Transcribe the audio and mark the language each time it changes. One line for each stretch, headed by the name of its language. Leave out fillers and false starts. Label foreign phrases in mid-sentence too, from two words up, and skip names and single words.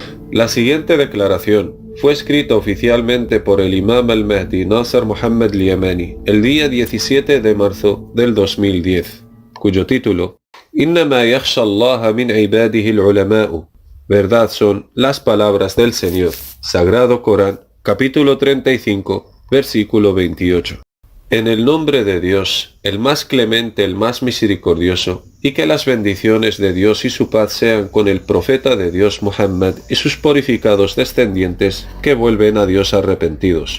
Spanish: La siguiente declaración fue escrita oficialmente por el Imam al-Mahdi Nasser Muhammad al-Yamani el día 17 de marzo del 2010, cuyo título Innama yakhsha Allah min ibadihi al-ulama'u. Verdad son las palabras del Señor. Sagrado Corán, capítulo 35, versículo 28. En el nombre de Dios, el más clemente, el más misericordioso, y que las bendiciones de Dios y su paz sean con el profeta de Dios Muhammad y sus purificados descendientes que vuelven a Dios arrepentidos.